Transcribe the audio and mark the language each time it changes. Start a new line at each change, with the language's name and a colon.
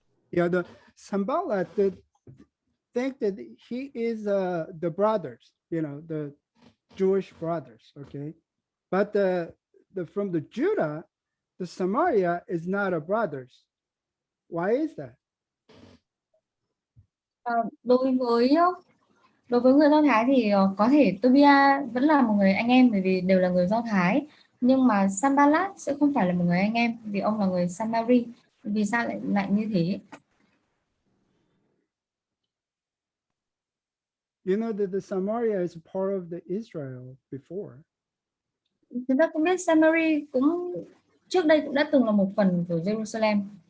English: Yeah, the Sanballat think that he is the brothers, you know, the Jewish brothers, okay? But from the Judah, the Samaria is not a brothers. Why is that?
Vietnamese: Đối với người Do Thái thì có thể Tobiah vẫn là một người anh em, bởi vì đều là người Do Thái, nhưng mà Sanballat sẽ không phải là một người anh em vì ông là người Samari. Vì sao lại như thế?
English: You know that the Samaria is part of the Israel before.
Vietnamese: Chúng ta cũng biết Samari cũng trước đây cũng đã từng là một phần của Jerusalem.